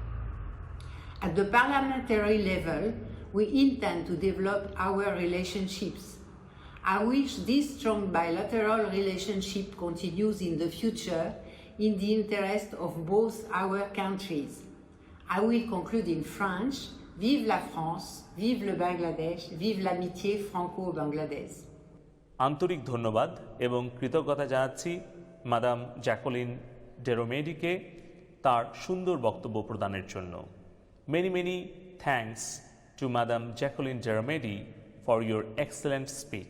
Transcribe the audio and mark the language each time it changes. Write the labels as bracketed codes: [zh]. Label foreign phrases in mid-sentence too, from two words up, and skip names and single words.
[en] At the parliamentary level, we intend to develop our relationships. I wish this strong bilateral relationship continues in the future in the interest of both our countries. I will conclude in French. [fr] Vive la France, vive le Bangladesh, vive l'amitié franco-bangladesh. [bn] আন্তরিক ধন্যবাদ এবং কৃতজ্ঞতা জানাচ্ছি মাদাম জ্যাকোলিন ডেরোমেডিকে তার সুন্দর বক্তব্য প্রদানের জন্য। [en] Many many thanks to Madam Jacqueline Dérommedi for your excellent speech.